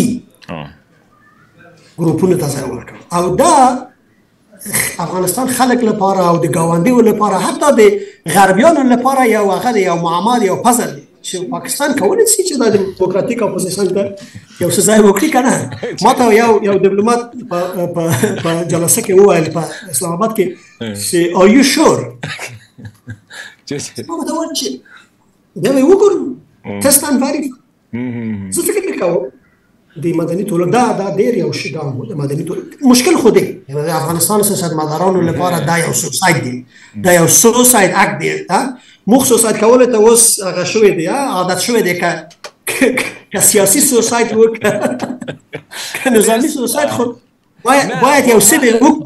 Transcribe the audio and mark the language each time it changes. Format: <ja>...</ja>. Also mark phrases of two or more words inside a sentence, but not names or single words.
<ps>ګروپونو ته ځای ورکړ او دا افغانستان خلک لپاره او د ګاونډیو لپاره حتی د غربیانو لپاره یو هغه یو معمار یو پزل دی چې پاکستان کولی شي چې د دیموکراتیک اپوزیشن ته یو څه ځای وکړي که نه ما ته یو ډیپلومات په جلسه کې وویل په اسلام آباد کې چې</ps> <en>are you sure</en> <ps>ما ورته وویل چې بیا به یې وګورو</ps> <en>test and verify.</en> <ps>زه فکر کوم د مدني ټولنې دا ډېر یو شی ګام و د مدني ټولنې مشکل خو دی یعنی د افغانستان سیاستمدارانو لپاره دا یو سوساید دی دا یو</ps> <en>suicide act</en> <ps>دی موږ سوساید کولو ته اوس هغه شوی دی عادت شوی دی که سیاسي سوساید و که نظامي سوساید خو باید یو څه</ps>